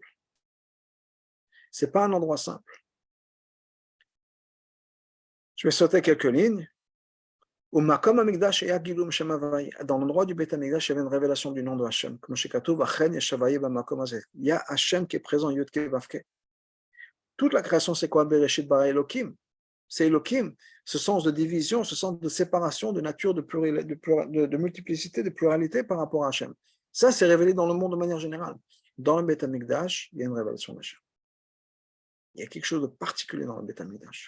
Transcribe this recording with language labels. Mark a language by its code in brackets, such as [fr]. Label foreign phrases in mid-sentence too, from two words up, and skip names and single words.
[fr] Ce n'est pas un endroit simple. Je vais sauter quelques lignes. Dans l'endroit du Beth Amikdash, il y avait une révélation du nom de Hachem. Il y a Hachem qui est présent, [he] יוד קי ואו קי. [fr] Toute la création, c'est quoi? [he] בראשית ברא אלוקים. [fr] C'est Elokim, ce sens de division, ce sens de séparation, de nature, de multiplicité, de pluralité par rapport à Hachem. Ça, c'est révélé dans le monde de manière générale. Dans le Beth Amikdash, il y a une révélation d'Hachem. Il y a quelque chose de particulier dans le Beth Amikdash.